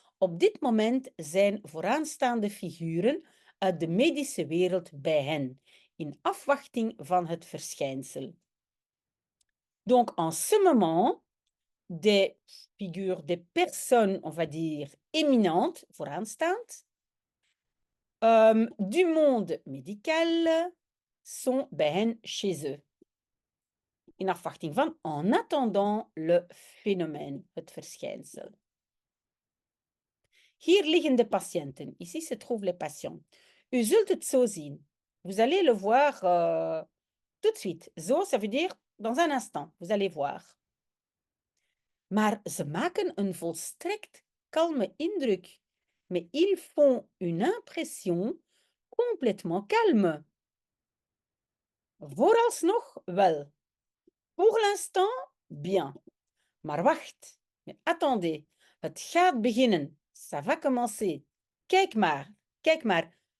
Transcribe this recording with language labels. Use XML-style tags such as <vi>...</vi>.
<nl>Op dit moment zijn vooraanstaande figuren uit de medische wereld bij hen, in afwachting van het verschijnsel.</nl> <fr>Donc, en ce moment, des figures, des personnes, on va dire, éminentes, vooraanstaand, du monde médical, sont</fr> <nl>bij hen</nl> <fr>chez eux.</fr> <nl>In afwachting van,</nl> <fr>en attendant le phénomène,</fr> <nl>het verschijnsel. Hier liggen de patiënten.</nl> <fr>Ici se trouvent les patients.</fr> <nl>U zult het zo zien.</nl> <fr>Vous allez le voir tout de suite. Zo, ça veut dire dans un instant. Vous allez voir.</fr> <nl>Maar ze maken een volstrekt kalme indruk.</nl> <fr>Mais ils font une impression complètement calme.</fr> <nl>Vooralsnog wel.</nl> <fr>Pour l'instant, bien.</fr> <nl>Maar wacht.</nl> <fr>Mais attendez.</fr> <nl>Het gaat beginnen.</nl> <fr>Ça va commencer.</fr> <nl>Kijk maar. Kijk maar.</nl>